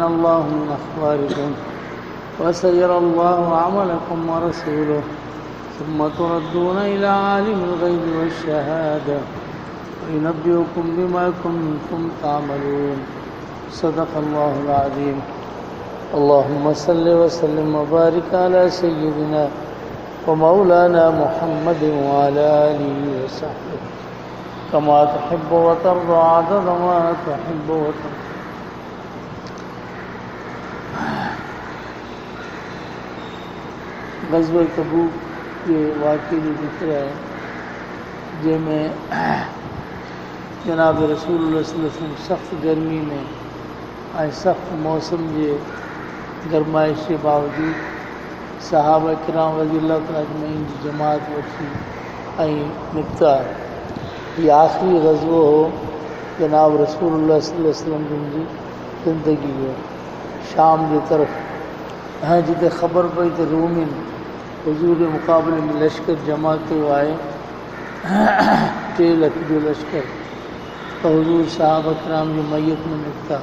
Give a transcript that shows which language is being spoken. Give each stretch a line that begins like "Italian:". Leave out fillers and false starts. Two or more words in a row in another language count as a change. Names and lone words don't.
Arabic: الله من أخباركم وسيرى الله عملكم ورسوله ثم تردون إلى عالم الغيب والشهادة وينبئكم بما كنتم تعملون صدق الله العظيم اللهم صل وسلم وبارك على سيدنا ومولانا محمد وعلى آله وصحبه كما تحب وترضى عدد ما تحب وترضى
Sindhi: ग़ज़वा तबूक के वाक़े जो ज़िक्र है जंहिंमें जनाब रसूलुल्लाह
Arabic: صلى الله عليه وسلم
Sindhi: सख़्त गर्मी में ऐं सख़्त मौसम जे गरमाइश जे बावजूद सहाबा किराम
Arabic: رضي الله تعالى أجمعين
Sindhi: जी जमात वठी ऐं निकिता। हीउ आख़िरी ग़ज़वो हो जनाब रसूलुल्लाह
Arabic: صلى الله عليه وسلم
Sindhi: जी ज़िंदगी जो शाम जे तरफ़। ऐं जिते ख़बर पई त रूमिन हुज़ूर जे मुक़ाबले में लश्कर जमा कयो आहे 3 लख जो लश्कर, त हुज़ूर साहबा किराम जी मैयत में निकिता।